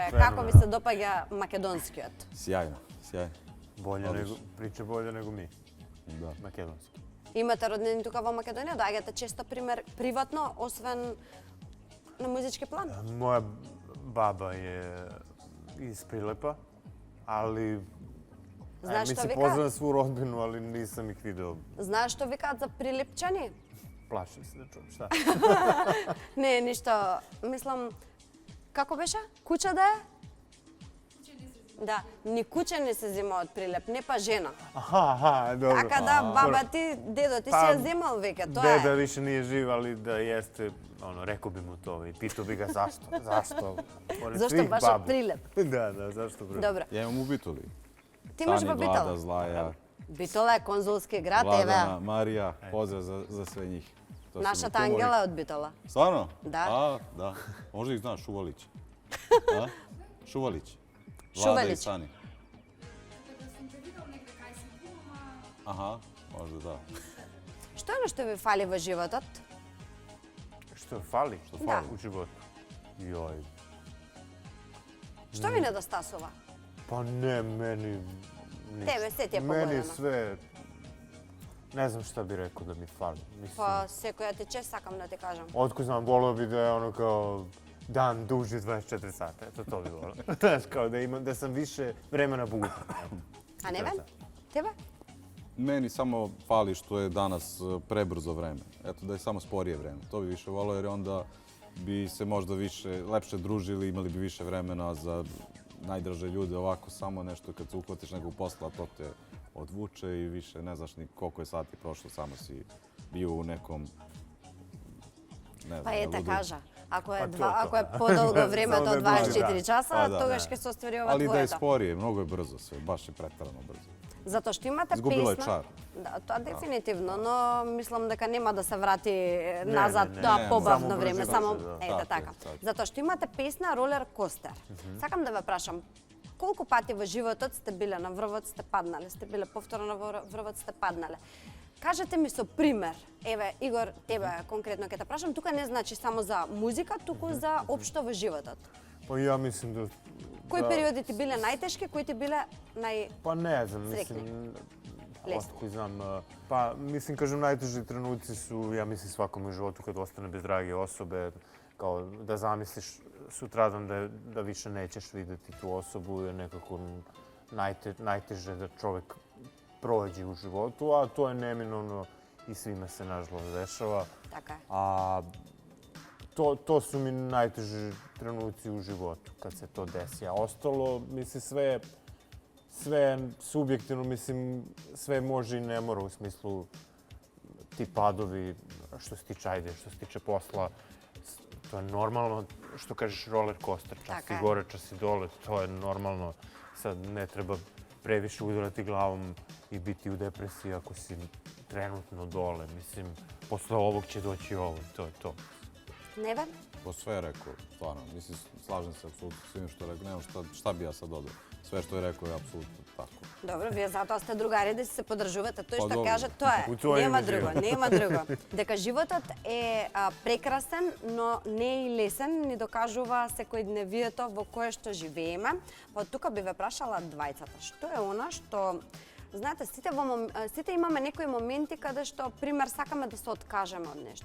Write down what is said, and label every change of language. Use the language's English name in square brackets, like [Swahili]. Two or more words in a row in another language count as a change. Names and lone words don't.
[Macedonian] Како ви се допаѓа македонскиот? [Serbian] Sjajno, sjajno. Priča bolje nego mi, Da. makedonski. [Macedonian] Имате роднини тука во Македонија? Доаѓате често пример приватно, освен на музички план? [Serbian] Moja baba je iz Prilepa, ali [Macedonian] Знаеш што [Serbian] mislim, [Macedonian] вика? [Serbian] poznam svu rodbinu, ali nisam ih video. [Macedonian] Знаеш што викаат за прилепчани? [Serbian] Plašim se da čujem šta. [Macedonian] Не, ништо. Мислам, како беше? Куча да е? Да, ни куче не се зема од Прилеп, не па жена. [Serbian] Aha, dobro. [Macedonian] Така да, баба ти, дедо ти си ја земал веќе, тоа [Serbian] Deda [Macedonian] е. [Serbian] više nije živ, ali da jeste, rekao bi mu to i pitao bi ga zašto. Zašto? Pored [Macedonian] Зашто [Serbian] svih [Macedonian] баш од [Serbian] baba. [Macedonian] Прилеп? [Serbian] Da, zašto Prилеп? [Macedonian] Добро. [Serbian] Ja imam u Bitoli. [Macedonian] Ти имаш [Serbian] Sani, [Macedonian] во Битола? [Serbian] Vlada, Zlaja, [Macedonian] Битола е конзулски град, [Serbian] Vladana, [Macedonian] еве. [Serbian] Marija. Pozdrav za sve njih. To su mi [Macedonian] Нашата [Serbian] kumovi. [Macedonian] Ангела е од Битола. [Serbian] Stvarno? Da. A, da. Možda ih znaš, Šuvalić. A? Šuvalić. Vlada i Šuvalić. Sani. Aha, možda da. [Macedonian] Што е што ви фали во животот? [Serbian] Što fali? Što Da. fali? U životu. Joj. [Macedonian] Што ви недостасува? [Serbian] Pa ne, meni... ništa. [Macedonian] Тебе се ти е [Serbian] Meni [Macedonian] погодено. [Serbian] sve... Ne znam šta bi rekao da mi fali. Mislim, [Macedonian] Па секоја ти чест сакам да ти кажам. [Serbian] otko znam, volio bi da je ono kao dan duži 24 sata. Eto, to bi volio. Znaš, kao da sam više vremena budna. [Macedonian] А не вен? Тебе? [Serbian] Meni samo fali što je danas prebrzo vreme. Eto, da je samo sporije vreme. To bi više volio jer onda bi se možda lepše družili, imali bi više vremena za najdraže ljude. Ovako samo nešto kad se uhvatiš nekog posla, to te odvuče i više ne znaš ni koliko je sati prošlo, samo si bio u nekom... Ne [Macedonian] Па [Serbian] znam, [Macedonian] ете [Serbian] ludu. [Macedonian] кажа, ако е то. ако е подолго времето Само од да дуži, 24 да. часа, Па да. тогаш ќе се оствари ова [Serbian] Ali da je [Macedonian] твоето. [Serbian] sporije, mnogo je brzo sve, baš je pretarano brzo. [Macedonian] Затоа што имате [Serbian] Izgubilo je [Macedonian] песна. [Serbian] čar. [Macedonian] Да, тоа дефинитивно, но мислам дека нема да се врати назад не, тоа не, побавно само време, брзина само се, да. ете Така е, така. така. Затоа што имате песна Ролер Костер. Сакам да ве прашам, колку пати во животот сте биле на врвот, сте паднале, сте биле повторно на врвот, сте паднале? Кажете ми со пример. Еве, Игор, тебе конкретно ќе те прашам, тука не значи само за музика, туку за општо во животот. [Serbian] Pa ja mislim da... [Macedonian] Кои [Serbian] da- [Macedonian] периоди ти биле најтешки, кои ти биле [Serbian] Pa ne znam, Sretni. mislim... [Macedonian] Lesni. [Serbian] Otko znam. Pa mislim, kažem, najteži trenuci su, ja mislim, svakom u životu kad ostane bez drage osobe, kao da zamisliš sutradan da više nećeš vidjeti tu osobu je nekako najteže da čovjek prođe u životu, a to je neminovno i svima se nažalost dešava. [Macedonian] така е. [Serbian] A to su mi najteži trenuci u životu kad se to desi. A ostalo, mislim, sve subjektivno, mislim, sve može i ne mora u smislu ti padovi, što se tiče ajde, što se tiče posla, to je normalno, što kažeš [English] roller coaster, [Serbian] čas si gore, čas si dole, to je normalno. Sad ne treba previše udarati glavom i biti u depresiji ako si trenutno dole. Mislim, posle ovog će doći ovo, to je to. Neven? To sve je rekao, stvarno. Mislim, slažem se apsolutno s svim što je rekao. Nemam šta bi ja sad dodao. Sve što je rekao je apsolutno tako. Dobro, [Macedonian] вие затоа сте другари да се поддржувате. Тој што добро. каже, тоа е. Нема друго, нема друго. Дека животот е прекрасен, но не и лесен, ни докажува секојдневието во кое што живееме. Па тука би ве прашала двајцата. Што е она што знаете, сите имаме некои моменти каде што пример сакаме да се откажеме од нешто.